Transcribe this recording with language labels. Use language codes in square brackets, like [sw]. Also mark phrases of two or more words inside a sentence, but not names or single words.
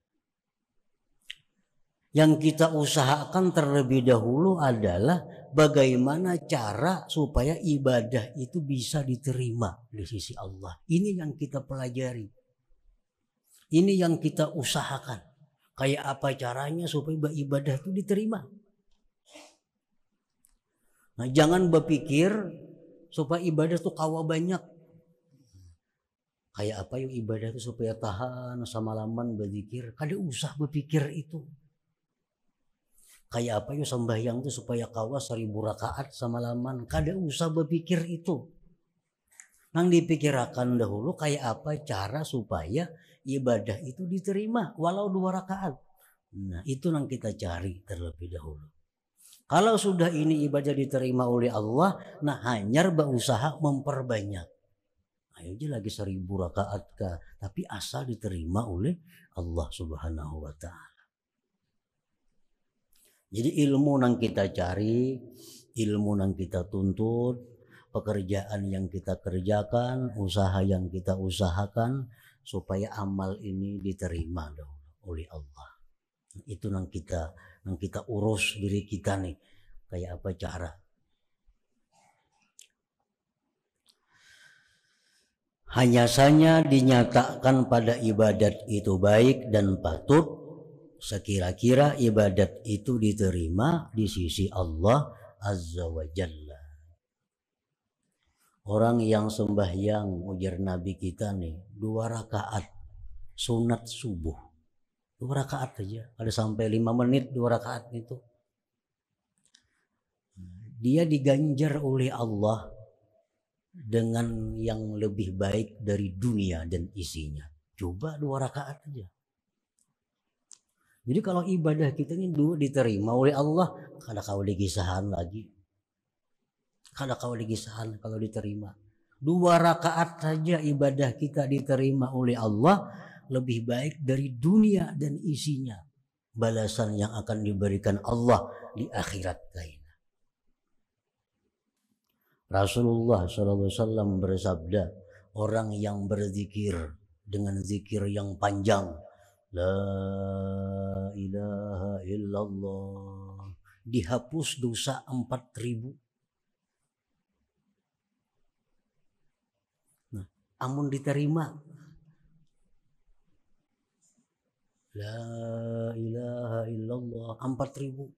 [id] Yang kita usahakan terlebih dahulu adalah bagaimana cara supaya ibadah itu bisa diterima di sisi Allah. Ini yang kita pelajari. Ini yang kita usahakan. Kayak apa caranya supaya ibadah itu diterima. Nah, jangan berpikir supaya ibadah itu kawa banyak. Kayak apa yuk ibadah itu supaya tahan semalaman berzikir. [bjn] Kada usah berpikir itu. [id] Kayak apa yuk sembahyang itu supaya kawa 1000 rakaat semalaman. [bjn] Kada usah berpikir itu. Nang dipikirkan dahulu kayak apa cara supaya ibadah itu diterima walau 2 rakaat. [id] Nah, itu yang kita cari terlebih dahulu. Kalau sudah ini ibadah diterima oleh Allah, nah hanya berusaha memperbanyak. Ayo aja lagi 1000 rakaat kah, tapi asal diterima oleh Allah [ar] Subhanahu wa taala. [id] Jadi ilmu yang kita cari, ilmu yang kita tuntut, pekerjaan yang kita kerjakan, usaha yang kita usahakan supaya amal ini diterima oleh Allah. Itu yang kita urus diri kita nih, kayak apa cara. Hanya saja dinyatakan pada ibadat itu baik dan patut sekira-kira ibadat itu diterima di sisi Allah [ar] Azza wa Jalla. [id] Orang yang sembahyang ujar Nabi kita nih 2 rakaat sunat subuh, 2 rakaat aja, ada sampai 5 menit 2 rakaat itu. Dia diganjar oleh Allah dengan yang lebih baik dari dunia dan isinya. Coba 2 rakaat aja. [bjn] Jadi kalau ibadah kita ini diterima oleh Allah, kada kau digisahan lagi. Kada kau digisahan kalau diterima. [id] 2 rakaat saja ibadah kita diterima oleh Allah, lebih baik dari dunia dan isinya. Balasan yang akan diberikan Allah di akhirat lain. Rasulullah SAW bersabda, orang yang berzikir dengan zikir yang panjang, [ar] La ilaha illallah, [id] dihapus dosa 4000. Nah, amun diterima, [ar] La ilaha illallah [id] 4000.